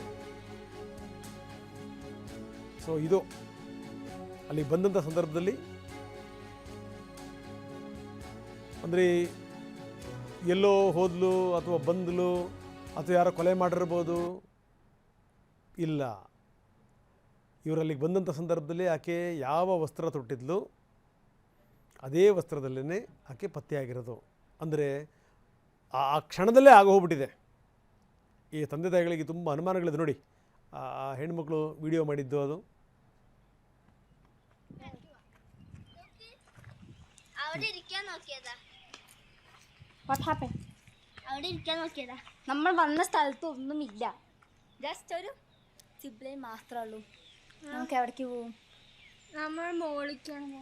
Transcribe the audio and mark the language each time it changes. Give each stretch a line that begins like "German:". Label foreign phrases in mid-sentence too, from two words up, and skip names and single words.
Kannada: ಸೊ ಇದು ಅಲ್ಲಿ ಬಂದಂಥ ಸಂದರ್ಭದಲ್ಲಿ ಅಂದರೆ ಎಲ್ಲೋ ಹೋದ್ಲು ಅಥವಾ ಬಂದ್ಲು ಅಥವಾ ಯಾರೋ ಕೊಲೆ ಮಾಡಿರ್ಬೋದು, ಇಲ್ಲ, ಇವರಲ್ಲಿಗೆ ಬಂದಂಥ ಸಂದರ್ಭದಲ್ಲಿ ಆಕೆ ಯಾವ ವಸ್ತ್ರ ತೊಟ್ಟಿದ್ಲು ಅದೇ ವಸ್ತ್ರದಲ್ಲೇ ಆಕೆ ಪತ್ತೆಯಾಗಿರೋದು. ಅಂದರೆ ಆ ಕ್ಷಣದಲ್ಲೇ ಆಗೋಗ್ಬಿಟ್ಟಿದೆ. ಈ ತಂದೆ ತಾಯಿಗಳಿಗೆ ತುಂಬ ಅನುಮಾನಗಳಿದೆ ನೋಡಿ. ಆ ಹೆಣ್ಮಕ್ಳು ವಿಡಿಯೋ ಮಾಡಿದ್ದು ಅದು.
Malayalam: നമ്മൾ വന്ന സ്ഥലത്ത് ഒന്നുമില്ല, ജസ്റ്റ് ഒരു സിബ്ലൈൻ മാത്രമേ ഉള്ളൂ. നമുക്ക് എവിടേക്ക് പോവും? നമ്മൾ മോളിക്കാണ്.